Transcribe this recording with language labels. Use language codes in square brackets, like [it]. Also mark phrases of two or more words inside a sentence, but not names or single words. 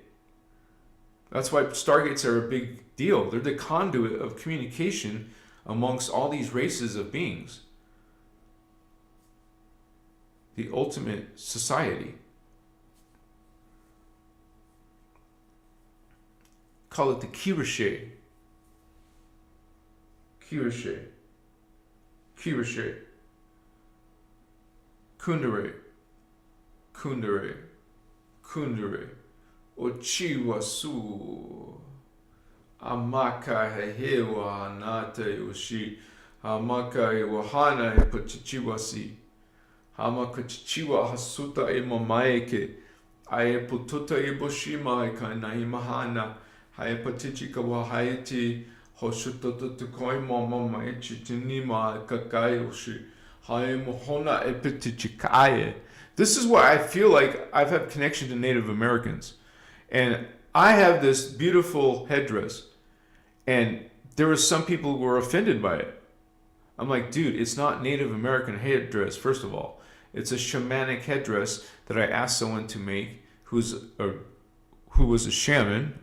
[en] That's why Stargates are a big deal. They're the conduit of communication amongst all these races of beings. The ultimate society. Call it the Kirashe. Kirashe. Kirashe. Kundere. Kundere. Kundere. Ochiwasu. Amaka hehewa anata yoshi. Amaka ewahana epachichiwasi. Hamakachichiwa hasuta emamaeke. Aepututa eboshima ekanahimahana. Haepatichika wahaiti. Hoshutotokoi mama maichitinima kakayoshi. Haemohona epitichikaye. This is why I feel like I've had connection to Native Americans. And I have this beautiful headdress. And there were some people who were offended by it. I'm like, dude, it's not Native American headdress, first of all. It's a shamanic headdress that I asked someone to make who was a shaman.